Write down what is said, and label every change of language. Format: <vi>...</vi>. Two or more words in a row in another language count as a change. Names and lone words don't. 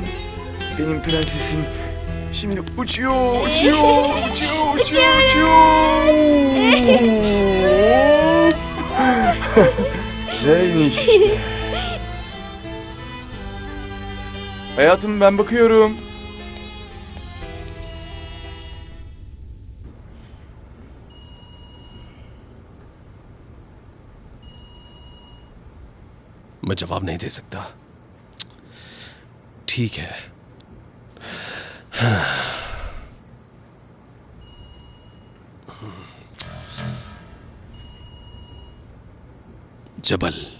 <tr>Benim prensesim şimdi uçuyor. Ve işte. Hayatım, ben bakıyorum.</tr> <hi>मैं जवाब नहीं दे सकता। ठीक है। जबल।</hi>